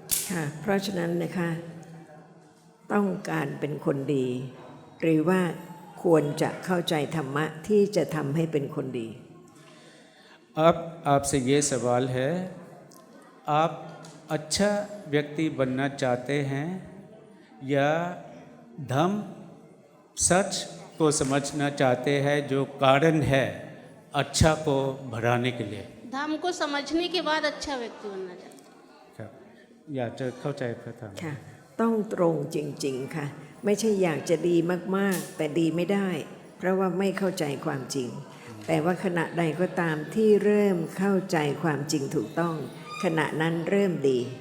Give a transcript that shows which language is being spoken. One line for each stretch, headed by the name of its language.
Thai: ค่ะเพราะฉะนั้นนะคะต้องการเป็นคนดีหรือว่าควรจะเข้าใจธรรมะที่จะทำให้เป็นคนดี
Hindi: आपसे ये सवाल है आप अच्छा व्यक्ति बनना चाहते हैं या धर्म सच को समझना चाहते हैं जो कारण है अच्छा को बढ़ाने के लिए धर्म को समझने के बाद अच्छा व्यक्ति बनना चाहते हैं
Thai: ครับอยากจะเข้าใจพระธรรม ค่ะต้องตรงจริงๆค่ะไม่ใช่อยากจะดีมากๆแต่ดีไม่ได้เพราะว่าไม่เข้าใจความจริงแต่ว่าขณะใดก็ตามที่เริ่มเข้าใจความจริงถูกต้องขณะนั้นเริ่มดี